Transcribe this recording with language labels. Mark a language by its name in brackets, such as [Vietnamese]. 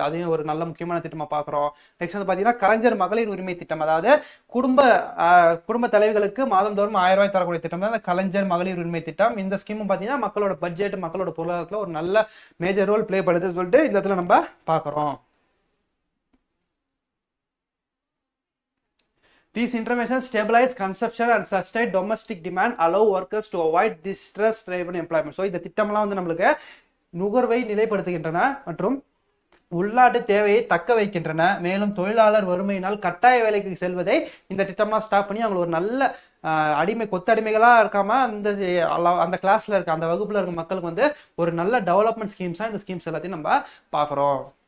[Tamil] அதையும் ஒரு நல்ல முக்கியமான திட்டமா பார்க்குறோம். நெக்ஸ்ட் வந்து பார்த்தீங்கன்னா கலைஞர் மகளிர் உரிமை திட்டம். அதாவது குடும்ப தலைவிகளுக்கு மாதந்தோறும் 1000 ரூபாய் தரக்கூடிய திட்டம் தான் இந்த கலைஞர் மகளிர் உரிமை திட்டம். இந்த ஸ்கீமும் பார்த்தீங்கன்னா மக்களோட பட்ஜெட், மக்களோட பொருளாதாரத்தில் ஒரு நல்ல மேஜர் ரோல் பிளே பண்ணுதுன்னு சொல்லிட்டு இந்த இடத்துல நம்ம பார்க்குறோம். [English] These interventions stabilize consumption and sustain domestic demand, allow workers to avoid distress-driven employment. [Tamil] So இந்த திட்டம்லாம் வந்து நம்மளுக்கு நுகர்வை நிலைப்படுத்துகின்றன மற்றும் உள்நாட்டு தேவையை தக்க வைக்கின்றன. மேலும் தொழிலாளர் வறுமையினால் கட்டாய வேலைக்கு செல்வதை இந்த திட்டம்லாம் ஸ்டாப் பண்ணி அவங்க ஒரு நல்ல கொத்தடிமைகளா இருக்காம அந்த கிளாஸ்ல இருக்க அந்த வகுப்புல இருக்க மக்களுக்கு வந்து ஒரு நல்ல டெவலப்மெண்ட் ஸ்கீம்ஸா இந்த ஸ்கீம்ஸ் எல்லாத்தையும் நம்ம பார்க்குறோம்.